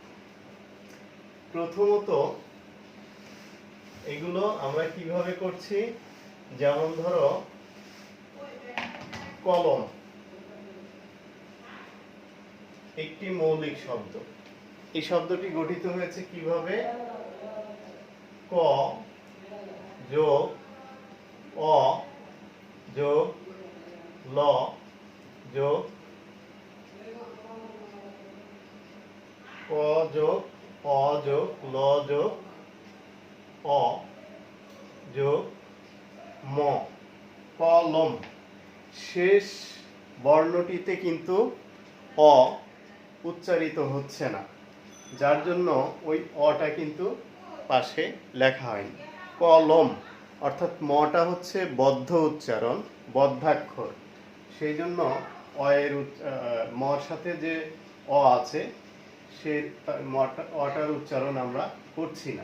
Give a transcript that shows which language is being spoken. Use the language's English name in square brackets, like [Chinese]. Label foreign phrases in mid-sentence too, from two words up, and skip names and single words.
[Bangla] প্রথমত এগুলো আমরা কিভাবে করছি, যেমন ধরো কলম একটি মৌলিক শব্দ। এই শব্দটি গঠিত হয়েছে কিভাবে? ক যোগ অ যোগ ল যোগ ক যোগ অ যোগ ল যোগ অ যোগ ম, কলম। শেষ বর্ণটিতে কিন্তু অ উচ্চারিত হচ্ছে না, যার জন্য ওই অটা কিন্তু পাশে লেখা হয়নি। কলম অর্থাৎ মটা হচ্ছে বদ্ধ উচ্চারণ, বদ্ধাক্ষর, সেই জন্য অয়ের মর সাথে যে অ আছে সে অটার উচ্চারণ আমরা করছি না।